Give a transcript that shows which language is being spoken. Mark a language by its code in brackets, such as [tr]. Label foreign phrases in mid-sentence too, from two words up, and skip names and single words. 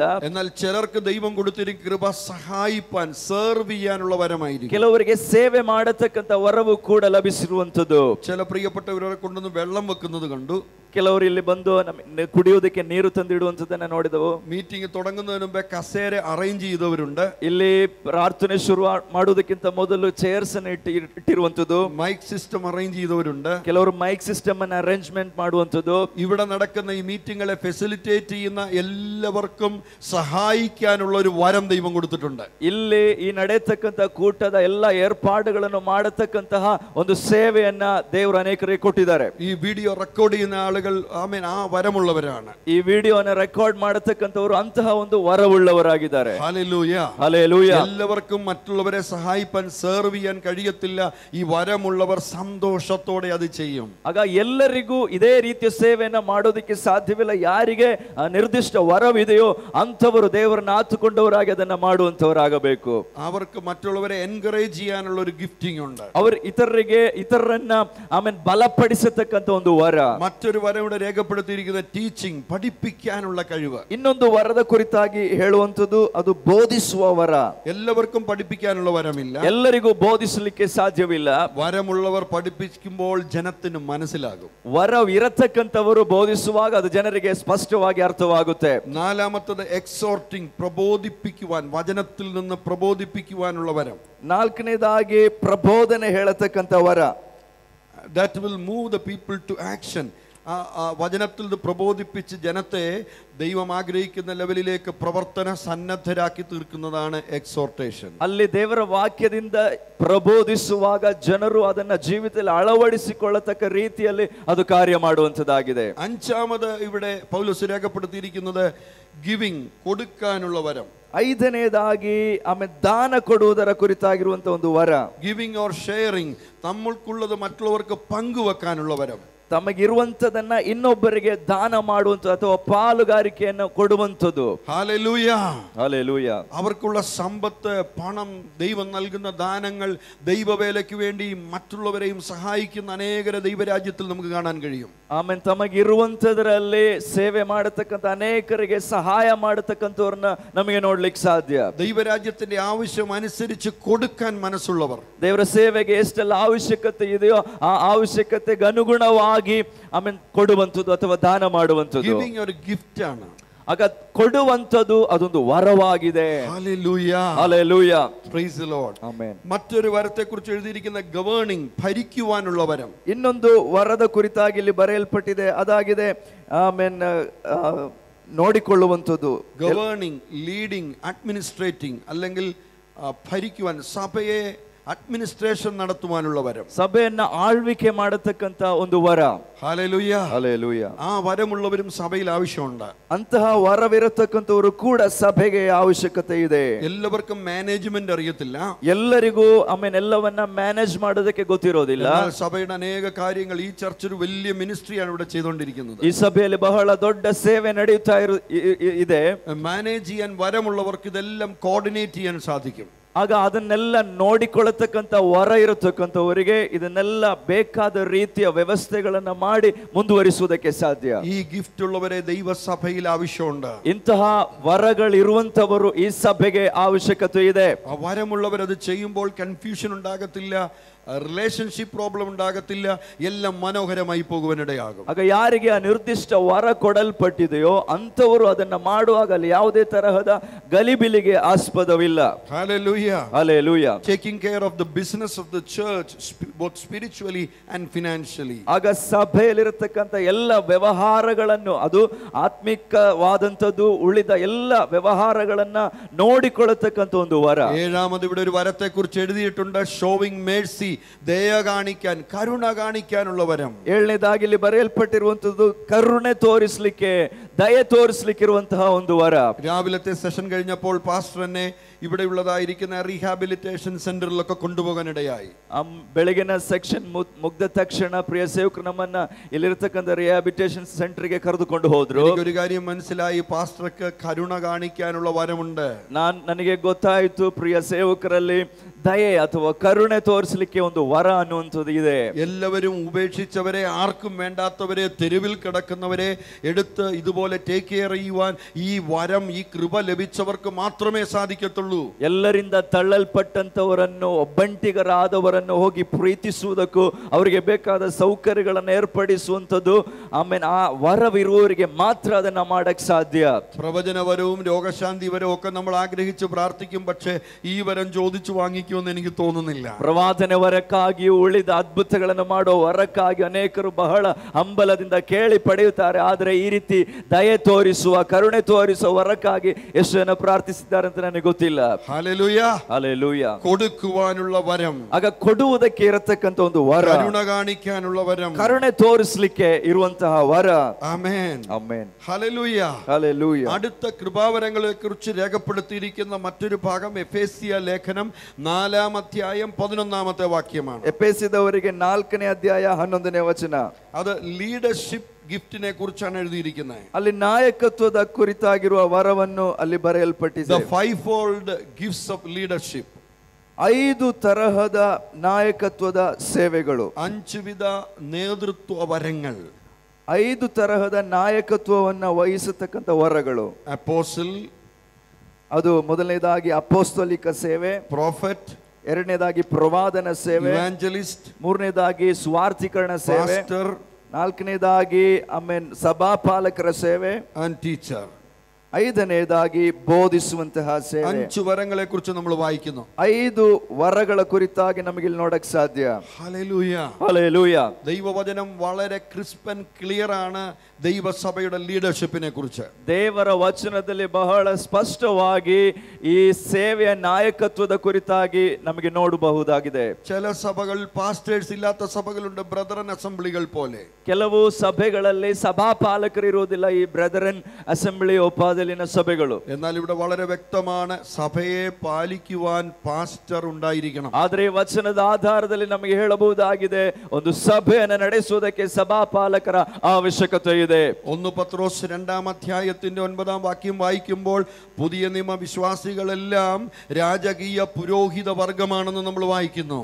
[ml] എന്നാൽ ചിലർക്ക് ദൈവം കൊടുത്തിരിക്കുന്ന കൃപ സഹായിപ്പാൻ, സെർവ് ചെയ്യാനുള്ള വരമായിരിക്കും. [kn] ಕೆಲವರಿಗೆ ಸೇವೆ ಮಾಡತಕ್ಕಂತ ವರವು ಕೂಡ ಲಭಿಸಿರುವಂತದ್ದು. [ml] ചില പ്രിയപ്പെട്ടവരെ കൊണ്ടൊന്ന് വെള്ളം വെക്കുന്നത് കണ്ടു. [kn] ಕೆಲವರು ಇಲ್ಲಿ ಬಂದು ಕುಡಿಯುವುದಕ್ಕೆ ನೀರು ತಂದಿಡುವಂತದನ್ನ ನೋಡಿದವು. [ml] മീറ്റിംഗ് തുടങ്ങുന്നതിന് മുമ്പേ കസേര ಅರೇಂಜ್ ചെയ്തവരുണ്ട്. [kn] ಇಲ್ಲಿ ಪ್ರಾರ್ಥನೆ ಶುರು ಮಾಡುವುದಕ್ಕಿಂತ ಮೊದಲು ಚೇರ್ಸ್ ಅನ್ನು ಇಟ್ಟಿರುವಂತದ್ದು. [en] mike system [ml] അറേഞ്ച് ചെയ്തവരുണ്ട്. [kn] ಕೆಲವರು [en] mike system [kn] ಅನ್ನು ಅರೇಂಜ್ಮೆಂಟ್ ಮಾಡುವಂತದ್ದು. [ml] ഇവിടെ നടക്കുന്ന ഈ മീറ്റിംഗുകളെ ഫെസിലിറ്റേറ്റ് ചെയ്യുന്ന എല്ലാവർക്കും സഹായിക്കാനുള്ള ഒരു വരം ദൈവം കൊടുത്തിട്ടുണ്ട്. [kn] ಇಲ್ಲಿ ಈ ನಡೆಯತಕ್ಕಂತ ಕೂಟದ ಎಲ್ಲ ಏರ್ಪಾಡುಗಳನ್ನು ಮಾಡತಕ್ಕಂತಹ ಒಂದು ಸೇವೆಯನ್ನ ದೇವರು ಅನೇಕರಿಗೆ ಕೊಟ್ಟಿದ್ದಾರೆ. [ml] ഈ വീഡിയോ റെക്കോർഡ് ചെയ്യുന്ന ആളുകൾ ആളുകൾ ആമേൻ ആ വരമുള്ളവരാണ്. [kn] ಈ ವಿಡಿಯೋನ ರೆಕಾರ್ಡ್ ಮಾಡತಕ್ಕಂತವರು ಅಂತಹ ಒಂದು ವರವುಳ್ಳವರಾಗಿದ್ದಾರೆ. [ml] ഹല്ലേലൂയ. [kn] ಹಲ್ಲೆಲೂಯ. [ml] എല്ലാവർക്കും മറ്റുള്ളവരെ സഹായിപ്പാൻ സെർവ് ചെയ്യാൻ കഴിയത്തില്ല. ഈ വരമുള്ളവർ സന്തോഷത്തോടെ അത് ചെയ്യും. [kn] ಆಗ ಎಲ್ಲರಿಗೂ ಇದೇ ರೀತಿಯ ಸೇವೆಯನ್ನ ಮಾಡೋದಕ್ಕೆ ಸಾಧ್ಯವಿಲ್ಲ. ಯಾರಿಗೆ ನಿರ್ದಿಷ್ಟ ವರವಿದೆಯೋ ಅಂಥವರು ದೇವರನ್ನ ಆತುಕೊಂಡವರಾಗಿ ಅದನ್ನ ಮಾಡುವಂತವರಾಗಬೇಕು. [ml] അവർക്ക് മറ്റുള്ളവരെ എൻകറേജ് ചെയ്യാനുള്ള ഒരു ഗിഫ്റ്റിംഗ് ഉണ്ട്. [kn] ಅವರು ಇತರರನ್ನ ಆಮೇಲೆ ಬಲಪಡಿಸತಕ್ಕಂತ ಒಂದು ವರ. [ml] മറ്റൊരു വരം ഇവിടെ രേഖപ്പെടുത്തിയിരിക്കുന്ന ടീച്ചിങ്, പഠിപ്പിക്കാനുള്ള കഴിവ്. [kn] ಇನ್ನೊಂದು ವರದ ಕುರಿತಾಗಿ ಹೇಳುವಂತದ್ದು ಅದು ಬೋಧಿಸುವ ವರ. [ml] എല്ലാവർക്കും പഠിപ്പിക്കാനുള്ള വരമില്ല. [kn] ಎಲ್ಲರಿಗೂ ಬೋಧಿಸಲಿಕ್ಕೆ ಸಾಧ್ಯವಿಲ್ಲ. [ml] വരമുള്ളവർ പഠിപ്പിക്കുമ്പോൾ ജനത്തിന് മനസ്സിലാകും. [kn] ವರವಿರತಕ್ಕಂಥವರು ಬೋಧಿಸುವಾಗ ಅದು ಜನರಿಗೆ ಸ್ಪಷ್ಟವಾಗಿ ಅರ್ಥವಾಗುತ್ತೆ. [ml] നാലാമത്തത് എക്സോർട്ടിംഗ്, പ്രബോധിപ്പിക്കുവാൻ, വചനത്തിൽ നിന്ന് പ്രബോധിപ്പിക്കുവാനുള്ള വരം. [kn] ನಾಲ್ಕನೇದಾಗಿ ಪ್ರಬೋಧನೆ ಹೇಳತಕ್ಕಂಥ ವರ. [en] That will move the people to action. [ml] വചനത്തിൽ ഇത് പ്രബോധിപ്പിച്ച് ജനത്തെ ദൈവം ആഗ്രഹിക്കുന്ന ലെവലിലേക്ക് പ്രവർത്തന സന്നദ്ധരാക്കി തീർക്കുന്നതാണ് എക്സോർട്ടേഷൻ. [kn] ಅಲ್ಲಿ ದೇವರ ವಾಕ್ಯದಿಂದ ಪ್ರಬೋಧಿಸುವಾಗ ಜನರು ಅದನ್ನ ಜೀವಿತದಲ್ಲಿ ಅಳವಡಿಸಿಕೊಳ್ಳತಕ್ಕ ರೀತಿಯಲ್ಲಿ ಅದು ಕಾರ್ಯ ಮಾಡುವಂತದ್ದಾಗಿದೆ. [ml] അഞ്ചാമത് ഇവിടെ പൗലോസ് രേഖപ്പെടുത്തിയിരിക്കുന്നത് ഗിവിംഗ്, കൊടുക്കാനുള്ള വരം. [kn] ಐದನೇದಾಗಿ ಆಮೇಲೆ ದಾನ ಕೊಡುವುದರ ಕುರಿತಾಗಿರುವಂತ ಒಂದು ವರ. [en] giving or sharing, [ml] നമ്മൾക്കുള്ളത് മറ്റുള്ളവർക്ക് പങ്കുവെക്കാനുള്ള വരം. [kn] ತಮಗಿರುವಂತದನ್ನ ಇನ್ನೊಬ್ಬರಿಗೆ ದಾನ ಮಾಡುವಂತ ಅಥವಾ ಪಾಲುಗಾರಿಕೆಯನ್ನು ಕೊಡುವಂಥದ್ದು. [ml] ഹല്ലേലൂയ. ഹല്ലേലൂയ. അവർക്കുള്ള സമ്പത്ത്, പണം, ദൈവം നൽകുന്ന ദാനങ്ങൾ ദൈവവേലയ്ക്ക് വേണ്ടി മറ്റുള്ളവരെയും സഹായിക്കുന്ന അനേകരെ ദൈവരാജ്യത്തിൽ നമുക്ക് കാണാൻ കഴിയും. ಆಮೇಲೆ ತಮಗಿರುವಂತದರಲ್ಲಿ ಸೇವೆ ಮಾಡತಕ್ಕಂತ ಅನೇಕರಿಗೆ ಸಹಾಯ ಮಾಡತಕ್ಕಂಥವ್ರನ್ನ ನಮಗೆ ನೋಡ್ಲಿಕ್ಕೆ ಸಾಧ್ಯ. ദൈവരാജ്യത്തിന്റെ ആവശ്യം അനുസരിച്ച് കൊടുക്കാൻ മനസ്സുള്ളവർ, ದೇವರ ಸೇವೆಗೆ ಎಷ್ಟೆಲ್ಲ ಅವಶ್ಯಕತೆ ಇದೆಯೋ ಆ ಅವಶ್ಯಕತೆಗೆ ಅನುಗುಣವಾಗಿ ಆಮೇಲೆ ಕೊಡುವಂಥದ್ದು ಅಥವಾ ದಾನ ಮಾಡುವಂಥದ್ದು. ഗിവിംഗ് ഒരു ഗിഫ്റ്റ് ആണ്. ಆಗ ಕೊಡುವಂಥದ್ದು ಅದೊಂದು ವರವಾಗಿದೆ. ഹല്ലേലൂയ. ഹല്ലേലൂയ. [en] Praise the Lord. [kn] ಆಮೆನ್. [ml] മറ്റൊരു വരത്തെ കുറിച്ച് എഴുതിയിരിക്കുന്ന ഗവേണിംഗ്, ഭരിക്കുവാനുള്ള വരം. [kn] ಇನ್ನೊಂದು ವರದ ಕುರಿತಾಗಿ ಇಲ್ಲಿ ಬರೆಯಲ್ಪಟ್ಟಿದೆ, ಅದಾಗಿದೆ ಆಮೆನ್ ನೋಡಿಕೊಳ್ಳುವಂಥದ್ದು. [en] governing, leading, administrating, [ml] അല്ലെങ്കിൽ ഭരിക്കുവാൻ, സഭയെ അഡ്മിനിസ്ട്രേഷൻ നടത്തുവാനുള്ള വരം. [kn] ಸಭೆಯನ್ನ ಆಳ್ವಿಕೆ ಮಾಡತಕ್ಕಂತ ಒಂದು ವರ. [ml] ഹല്ലേലൂയ. [kn] ಹಲ್ಲೆಲೂಯ. [ml] ആ വരമുള്ളവരും സഭയിൽ ആവശ്യമുണ്ട്. [kn] ಅಂತಹ ವರವಿರತಕ್ಕಂಥವರು ಕೂಡ ಸಭೆಗೆ ಅವಶ್ಯಕತೆ ಇದೆ. [ml] എല്ലാവർക്കും മാനേജ്മെന്റ് അറിയത്തില്ല. [kn] ಎಲ್ಲರಿಗೂ ಆಮೇಲೆ ಎಲ್ಲವನ್ನ ಮ್ಯಾನೇಜ್ ಮಾಡೋದಕ್ಕೆ ಗೊತ್ತಿರೋದಿಲ್ಲ. [ml] സഭയുടെ അനേക കാര്യങ്ങൾ, ഈ ചർച്ച് ഒരു വലിയ മിനിസ്ട്രിയാണ് ഇവിടെ ചെയ്തുകൊണ്ടിരിക്കുന്നത്. [kn] ಈ ಸಭೆಯಲ್ಲಿ ಬಹಳ ದೊಡ್ಡ ಸೇವೆ ನಡೆಯುತ್ತಾ ಇದೆ. [ml] മാനേജ് ചെയ്യാൻ വരമുള്ളവർക്ക് ഇതെല്ലാം കോർഡിനേറ്റ് ചെയ്യാൻ സാധിക്കും. [kn] ಆಗ ಅದನ್ನೆಲ್ಲ ನೋಡಿಕೊಳ್ಳತಕ್ಕಂಥ ವರ ಇರತಕ್ಕಂಥವರಿಗೆ ಇದನ್ನೆಲ್ಲ ಬೇಕಾದ ರೀತಿಯ ವ್ಯವಸ್ಥೆಗಳನ್ನ ಮಾಡಿ ಮುಂದುವರಿಸುವುದಕ್ಕೆ ಸಾಧ್ಯ. [ml] ഈ ഗിഫ്റ്റ് ഉള്ളവരെ ദൈവസഭയിൽ ആവശ്യമുണ്ട്. [kn] ಇಂತಹ ವರಗಳಿರುವಂತವರು ಈ ಸಭೆಗೆ ಅವಶ್ಯಕತೆ ಇದೆ. [ml] ആ വരമുള്ളവർ അത് ചെയ്യുമ്പോൾ കൺഫ്യൂഷൻ ഉണ്ടാകത്തില്ല, [en] relationship problem [ml] ഉണ്ടാകത്തില്ല, എല്ലാം മനോഹരമായി പോകുവാനിടയാകും. [kn] ಆಗ ಯಾರಿಗೆ ಆ ನಿರ್ದಿಷ್ಟ ವರ ಕೊಡಲ್ಪಟ್ಟಿದೆಯೋ ಅಂತವರು ಅದನ್ನ ಮಾಡುವಾಗ ಅಲ್ಲಿ ಯಾವುದೇ ತರಹದ ಗಲಿಬಿಲಿಗೆ ಆಸ್ಪದವಿಲ್ಲ. [en] Hallelujah. Hallelujah. Taking care of the business of the church, both spiritually and financially. [kn] ಆಗ ಸಭೆಯಲ್ಲಿರತಕ್ಕಂಥ ಎಲ್ಲ ವ್ಯವಹಾರಗಳನ್ನು, ಅದು ಆತ್ಮಿಕವಾದಂಥದ್ದು, ಉಳಿದ ಎಲ್ಲ ವ್ಯವಹಾರಗಳನ್ನ ನೋಡಿಕೊಳ್ಳತಕ್ಕಂಥ ಒಂದು ವರ. [ml] ഏഴാമത് ഇവിടെ ഒരു വരത്തെ കുറിച്ച് എഴുതിയിട്ടുണ്ട്, [en] showing mercy, [ml] ദയ കാണിക്കാൻ, കരുണ കാണിക്കാനുള്ള വരം. [kn] ಏಳನೇದಾಗಿ ಇಲ್ಲಿ ಬರೆಯಲ್ಪಟ್ಟಿರುವಂತದ್ದು ಕರುಣೆ ತೋರಿಸಲಿಕ್ಕೆ, ದಯೆ ತೋರಿಸಲಿಕ್ಕಿರುವಂತಹ ಒಂದು ವರ. [ml] രാവിലത്തെ സെഷൻ കഴിഞ്ഞപ്പോൾ പാസ്റ്റർ എന്നെ ഇവിടെ ഉള്ളതായിരിക്കുന്ന [en] rehabilitation centerിലൊക്കെ [ml] കൊണ്ടുപോകാനിടയായി. [kn] ಬೆಳಗಿನ ಸೆಕ್ಷನ್ ಮುಗ್ದ ತಕ್ಷಣ ಪ್ರಿಯ ಸೇವಕರು ನಮ್ಮನ್ನ ಇಲ್ಲಿರತಕ್ಕಂಥ [en] rehabilitation centerಗೆ [kn] ಕರೆದುಕೊಂಡು ಹೋದ್ರು. [ml] ഒരു കാര്യം മനസ്സിലായി, പാസ്റ്റർക്ക് കരുണ കാണിക്കാനുള്ള വരമുണ്ട്. [kn] ನನಗೆ ಗೊತ್ತಾಯಿತು, ಪ್ರಿಯ ಸೇವಕರಲ್ಲಿ ದಯೆ ಅಥವಾ ಕರುಣೆ ತೋರಿಸಲಿಕ್ಕೆ ಒಂದು ವರ ಅನ್ನುವಂಥದ್ದು ಇದೆ. [ml] എല്ലാവരും ഉപേക്ഷിച്ചവരെ, ആർക്കും വേണ്ടാത്തവരെ, തെരുവിൽ കിടക്കുന്നവരെ എടുത്ത് ഇതുപോലെ [en] take care [ml] ചെയ്യുവാൻ ഈ വരം, ഈ കൃപ ലഭിച്ചവർക്ക് മാത്രമേ സാധിക്കത്തുള്ളൂ. [kn] ಎಲ್ಲರಿಂದ ತಳ್ಳಲ್ಪಟ್ಟಂತವರನ್ನು, ಒಬ್ಬಂಟಿಗರಾದವರನ್ನು ಹೋಗಿ ಪ್ರೀತಿಸುವುದಕ್ಕೂ ಅವರಿಗೆ ಬೇಕಾದ ಸೌಕರ್ಯಗಳನ್ನು ಏರ್ಪಡಿಸುವಂಥದ್ದು ಆಮೇಲೆ ಆ ವರವಿರುವವರಿಗೆ ಮಾತ್ರ ಅದನ್ನ ಮಾಡಕ್ ಸಾಧ್ಯ. [ml] പ്രവചനവരവും രോഗശാന്തി വരവും ഒക്കെ നമ്മൾ ആഗ്രഹിച്ച് പ്രാർത്ഥിക്കും, പക്ഷേ ഈ വരം ചോദിച്ചു വാങ്ങിക്കുമെന്ന് എനിക്ക് തോന്നുന്നില്ല. [kn] ಪ್ರವಾದನೆ ವರಕ್ಕಾಗಿಯೂ ಉಳಿದ ಅದ್ಭುತಗಳನ್ನು ಮಾಡೋ ವರಕ್ಕಾಗಿ ಅನೇಕರು ಬಹಳ ಹಂಬಲದಿಂದ ಕೇಳಿ ಪಡೆಯುತ್ತಾರೆ. ಆದರೆ ಈ ರೀತಿ ದಯೆ ತೋರಿಸುವ, ಕರುಣೆ ತೋರಿಸುವ ವರಕ್ಕಾಗಿ ಎಷ್ಟು ಜನ ಪ್ರಾರ್ಥಿಸಿದ್ದಾರೆ ಅಂತ ನನಗೆ ಗೊತ್ತಿಲ್ಲ. ಇಲ್ಲ. [en] Hallelujah. Hallelujah. [ml] കൊടുക്കുവാനുള്ള വരം, [kn] ಆಗ ಕೊಡುವುದಕ್ಕೆ ಇರತಕ್ಕಂತ ಒಂದು ವರ, [ml] കരുണ കാണിക്കാനുള്ള വരം, [kn] ಕರುಣೆ ತೋರಿಸಲಿಕ್ಕೆ ಇರುವಂತಹ ವರ. [ml] ആമേൻ. [kn] ಆಮೆನ್. [en] Hallelujah. Hallelujah. [ml] അടുത്ത കൃപാവരങ്ങളെ കുറിച്ച് രേഖപ്പെടുത്തിയിരിക്കുന്ന മറ്റൊരു ഭാഗം എഫേസ്യ ലേഖനം 4-ാം അധ്യായം 11-ാമത്തെ വാക്യമാണ്. [kn] ಎಫೆಸಿದವರಿಗೆ 4ನೇ ಅಧ್ಯಾಯ 11ನೇ ವಚನ. [ml] അത് [en] leadership giftിനെ [ml] കുറിച്ചാണ് എഴുതിയിരിക്കുന്നത്. [kn] ಅಲ್ಲಿ ನಾಯಕತ್ವದ ಕುರಿತಾಗಿರುವ ವರವನ್ನು ಅಲ್ಲಿ ಬರೆಯಲ್ಪಟ್ಟಿದೆ. [en] The fivefold gifts of leadership. [kn] 5 ತರಹದ ನಾಯಕತ್ವದ ಸೇವೆಗಳು, [ml] 5 വിധ നേതൃത്വ വരങ്ങൾ. [kn] 5 ತರಹದ ನಾಯಕತ್ವವನ್ನ ವಹಿಸತಕ್ಕಂತ ವರಗಳು. ಅಪೋಸ್ಟಲ್, ಅದು ಮೊದಲನೇದಾಗಿ ಅಪೋಸ್ತಲಿಕ ಸೇವೆ. ಪ್ರಾಫೆಟ್, ಎರಡನೇದಾಗಿ ಪ್ರವಾದನ ಸೇವೆ. ಇವಾಂಜಲಿಸ್ಟ್, ಮೂರನೇದಾಗಿ ಸ್ವಾರ್ಥೀಕರಣ ಸೇವೆ. ಪಾಸ್ಟರ್, ನಾಲ್ಕನೇದಾಗಿ ಸಭಾಪಾಲಕರ ಸೇವೆ. [en] and teacher. [kn] 5ನೇದಾಗಿ ಬೋಧಿಸುವಂತಹ ಸೇವೆ. [ml] 5 ವರങ്ങളെ കുറിച്ച് നമ്മൾ വായിക്കുന്നു. [kn] 5 ವರಗಳ ಕುರಿತಾಗಿ ನಮಗೆ ಇಲ್ಲಿ ನೋಡಕ್ ಸಾಧ್ಯ. [ml] ഹല്ലേലൂയ. ഹല്ലേലൂയ. ദൈവവചനം വളരെ [en] crisp and clear [ml] ആണ് ദൈവസഭയുടെ ലീഡർഷിപ്പിനെ കുറിച്ച്. [kn] ದೇವರ ವಚನದಲ್ಲಿ ಬಹಳ ಸ್ಪಷ್ಟವಾಗಿ ಈ ಸೇವೆಯ ನಾಯಕತ್ವದ ಕುರಿತಾಗಿ ನಮಗೆ ನೋಡಬಹುದಾಗಿದೆ. [ml] ചില സഭകൾ പാസ്റ്റേഴ്സ് ഇല്ലാത്ത സഭകളുണ്ട്, ബ്രദറൻ അസംബ്ലികൾ പോലെ. [kn] ಕೆಲವು ಸಭೆಗಳಲ್ಲಿ ಸಭಾಪಾಲಕರು ಇರುವುದಿಲ್ಲ, ಈ ಬ್ರದರನ್ ಅಸೆಂಬ್ಲಿ ಉಪಾದಲಿನ ಸಭೆಗಳು. [ml] എന്നാൽ ഇവിടെ വളരെ വ്യക്തമാണ്, സഭയെ പാലിക്കുവാൻ പാസ്റ്റർ ഉണ്ടായിരിക്കണം. [kn] ಆದರೆ ಈ ವಚನದ ಆಧಾರದಲ್ಲಿ ನಮಗೆ ಹೇಳಬಹುದಾಗಿದೆ, ಒಂದು ಸಭೆಯನ್ನು ನಡೆಸುವುದಕ್ಕೆ ಸಭಾಪಾಲಕರ ಅವಶ್ಯಕತೆ ಇದೆ. [ml] 1 പത്രോസ് 2-ാം അധ്യായത്തിന്റെ 9-ാം വാക്യം വായിക്കുമ്പോൾ പുതിയ നിയമ വിശ്വാസികളെല്ലാം രാജകീയ പുരോഹിത വർഗമാണെന്ന് നമ്മൾ വായിക്കുന്നു.